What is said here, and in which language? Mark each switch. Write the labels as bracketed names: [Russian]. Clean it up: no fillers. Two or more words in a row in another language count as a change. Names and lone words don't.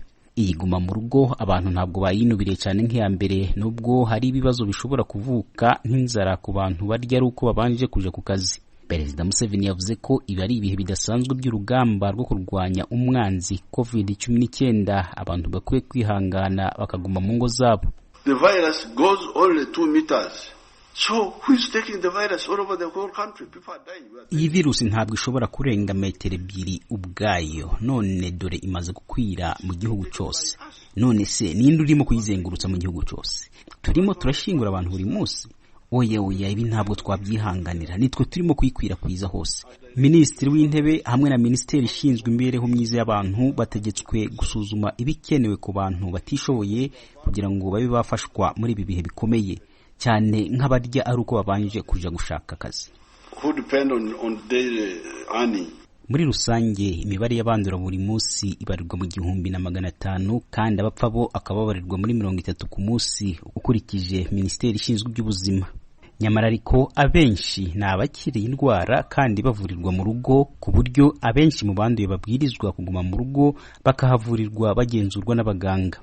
[Kinyarwanda] Iyi guma mu rugo abantu ntabwo bayinubiriye cyane nk'iya mbere, nubwo hari ibibazo bishobora kuvuka nk'inzara ku bantu barya ari uko babanje kuja ku kazi. Perezida Museveni yavuze ko ibi ari ibihe bidasanzwe by'urugamba rwo kurwanya umwanzi COVID-19, abantu bakwiye kwihangana bakaguma mu ngo zabo. [English] The virus goes only 2 meters. So who is taking the virus all over the whole country? People are dying. [Kinyarwanda] Iyi virusi ntabwo ishobora kurenga metero 2 ubwayo, none dore imaze gukwira mu gihugu cyose. None se ninde urimo kuyizengurutsa mu gihugu cyose? Turimo turashingura abantu buri munsi. Oya ibi ntabwo twabyihanganira, nitwe turimo kuyikwirakwiza hose. Minisitiri w'intebe hamwe na Minisiteri ishinzwe imibereho myiza y'abantu bategetswe gusuzuma ibikenewe ku bantu batishoboye kugira ngo babe bafashwa muri ibi bihe bikomeye cyane, nk'abarya ari uko babanje kuja gushaka akazi. [English] Who depend on daily earning. [Kinyarwanda] Muri rusange imibare y'abandura buri munsi ibarirwa mu 1,500, kandi abapfa bo akababarirwa muri 30 ku munsi, ukurikije Minisiteri ishinzwe iby'ubuzima. Nyamara ariko abenshi ni abakiriye indwara kandi bavurirwa mu rugo, ku buryo abenshi mu banduye babwirizwa kuguma mu rugo bakahavurirwa bagenzurwa n'abaganga.